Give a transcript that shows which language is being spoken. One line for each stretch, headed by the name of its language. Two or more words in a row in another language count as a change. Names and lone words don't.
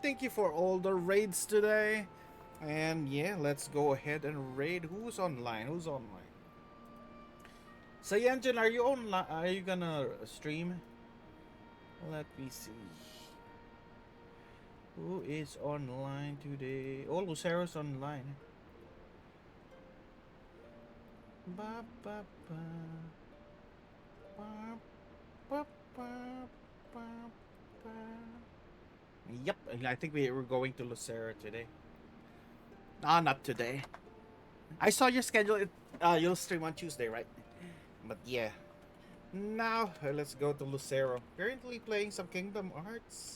English: Thank you for all the raids today. And yeah, let's go ahead and raid. Who's online? Who's online? Sayanjin, are you online? Are you gonna stream? Let me see. Who is online today? Oh, Lucero's online. Ba, ba, ba. Ba, ba, ba, ba, ba. Yep, I think we were going to Lucero today. Ah, not today. I saw your schedule. You'll stream on Tuesday, right? But yeah. Now, let's go to Lucero. Currently playing some Kingdom Hearts.